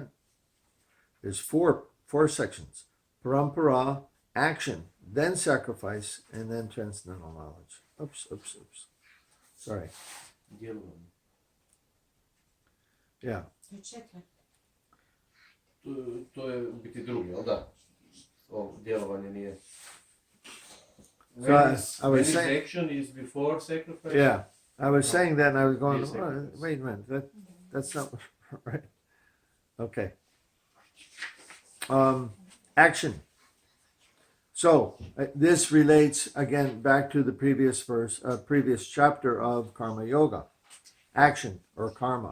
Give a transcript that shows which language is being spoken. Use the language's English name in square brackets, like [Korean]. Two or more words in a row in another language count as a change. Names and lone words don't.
[English] There's four sections. Parampara, action, then sacrifice, and then transcendental knowledge. Oops. Sorry. [Croatian] Djelovanje. [English] Yeah. [Croatian] To je u biti drugi, jel da? Djelovanje nije. [English] So I was saying, action is before sacrifice. Yeah, I was saying that, and I was going, oh, wait a minute, that's not right. Okay. Action. So this relates again back to the previous verse, previous chapter of Karma Yoga, action or karma.